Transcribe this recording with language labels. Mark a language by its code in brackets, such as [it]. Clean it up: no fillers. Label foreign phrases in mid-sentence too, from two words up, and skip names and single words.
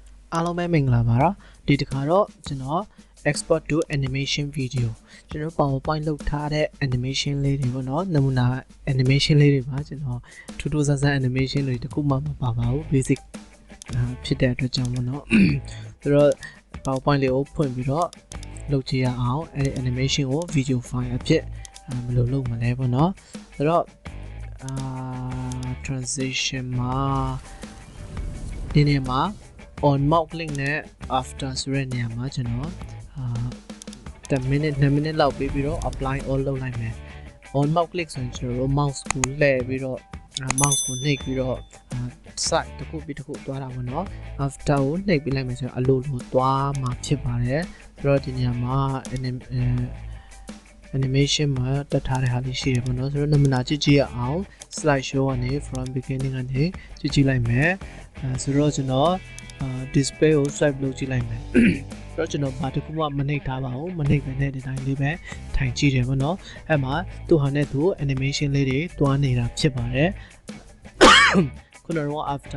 [my] အားလုံးပဲမင်္ဂလာပါဒီတစ်ခါတော့ကျွန်တော် [en] export to animation video [my] ကျွန်တော် PowerPoint လုပ်ထားတဲ့ animation လေးတွေပေါ့နော်နမူနာ animation လေးတွေပါကျွန်တော်ထူးထူးဆန်းဆန်း animation တွေတခုမှမပါပါဘူး basic ဖြစ်တဲ့အတွက်ကြောင့်ပေါ့နော်ဆိုတော့ PowerPoint လေးကိုဖွင့်ပြီးတော့လုပ်ကြည့်ရအောင်အဲဒီ animation ကို [en] video file [my] အဖြစ်ဘယ်လိုလုပ်မလဲပေါ့နော်ဆိုတော့ transition မှာဒီနေ့မှာ [en] on mouse click [my] နဲ့ after ဆိုတဲ့နေရာမှာကျွန်တော် [en] 10 minute 2 minute [my] လောက်ပြီးတော့ [en] apply all [my] လုပ်လိုက်မယ် [en] on mouse click [my] ဆိုရင်ကျွန်တော်တို့ mouse ကိုလှည့်ပြီးတော့ mouse ကိုနှိပ်ပြီးတော့ site တစ်ခုပြီးတစ်ခုသွားတာပေါ့နော် after ကိုနှိပ်ပြီးလိုက်မယ်ဆိုတော့အလိုလိုသွားမှာဖြစ်ပါတယ်ဆိုတော့ဒီနေရာမှာ animation မှာတက်ထားတဲ့ဟာလေးရှိတယ်ပေါ့နော်ဆိုတော့နမူနာကြည့်ကြည့်ရအောင် [en] slide show [my] ကနေ [en] from beginning [my] ကနေကြည့်ကြည့်လိုက်မယ်ဆိုတော့ကျွန်တော်display ကို swipe လုပ်ကြည့်လိုက်မယ်ဆိုတော့ကျွန်တော်ဘာတစ်ခုမှမ နှိပ်ထားပါဘူးမနှိပ်ပဲနဲ့ဒီတိုင်းလေးပဲထိုင်ကြည့်တယ်ပေါ့နော်အဲ့မှာသူ့ဟာနဲ့သူ animation လေးတွေတွားနေတာဖြစ်ပါတယ်ခုနကတော့ after